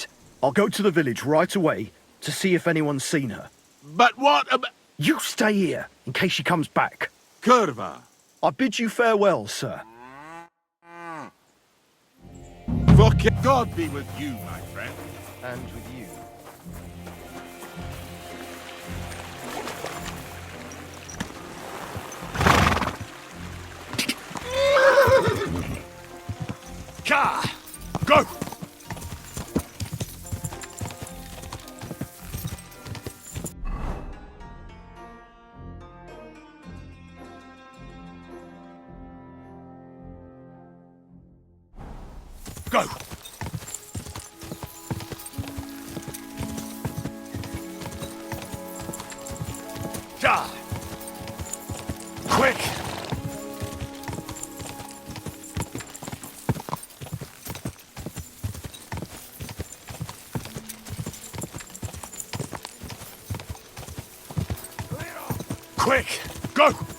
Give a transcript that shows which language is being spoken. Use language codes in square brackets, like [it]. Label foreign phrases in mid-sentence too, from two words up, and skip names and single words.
[en] I'll go to the village right away to see if anyone's seen her. But what about... You stay here, in case she comes back. Curva. I bid you farewell, sir. Fuck it. God be with you, my friend. And with you. Ka! Go! Go! Ja! Quick! Quick! Go!